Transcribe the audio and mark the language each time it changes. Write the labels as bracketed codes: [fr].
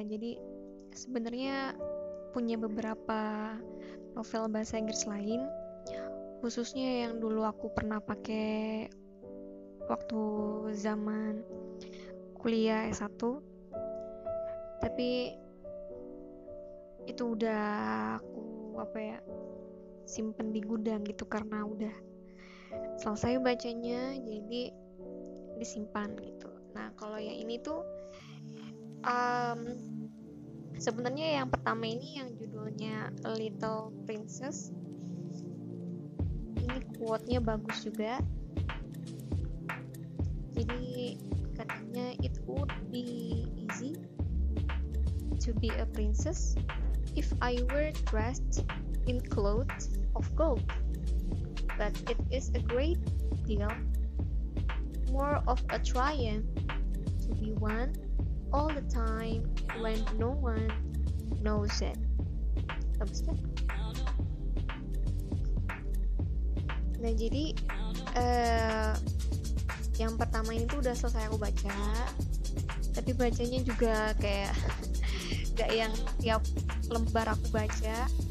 [id] Jadi sebenarnya punya beberapa novel bahasa Inggris lain, khususnya yang dulu aku pernah pakai waktu zaman kuliah S1, tapi itu udah aku simpen di gudang gitu karena udah selesai bacanya, jadi disimpan gitu. Nah, kalau yang ini tuh um, sebenarnya yang pertama ini yang judulnya A Little Princess, ini quote-nya bagus juga. Jadi katanya, [en] it would be easy to be a princess if I were dressed in clothes of gold, but it is a great deal more of a triumph to be one all the time when no one knows it. [id] Bagus kan? Nah, jadi yang pertama ini tuh udah selesai aku baca, tapi bacanya juga kayak gak yang tiap lembar aku baca.